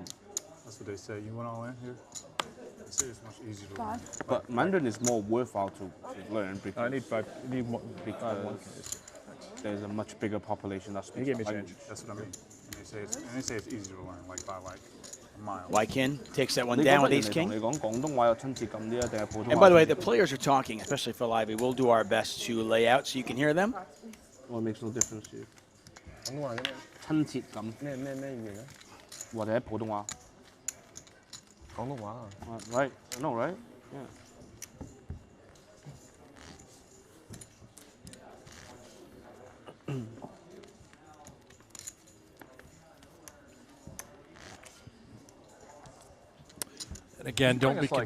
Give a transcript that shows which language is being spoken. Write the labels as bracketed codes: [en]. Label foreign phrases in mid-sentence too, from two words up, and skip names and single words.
[en] That's what they say. You went all in here. They say it's much easier to learn. But Mandarin is more worthwhile to learn because I need five. You need one. because 1Ks. there's a much bigger population that He speaks gave me that change. language. That's what I mean. And they say it's easier to learn, like by like a mile. Wykin takes that one [yue] 你 [en] down [yue] 覺 [en] with [yue] 得 [en] ace [yue] 人哋同 [en] king. [yue] 你講廣東話有親切感啲啊，定係普通話？ [en] And by the way, the players are talking, especially Phil Ivey. We'll do our best to lay out so you can hear them. Well, it makes no difference to you. [yue] 廣東話嘅咩？親切感咩語言啊？或者普通話。廣東話啊。 [en] Right? I know, right? Yeah. And again, don't be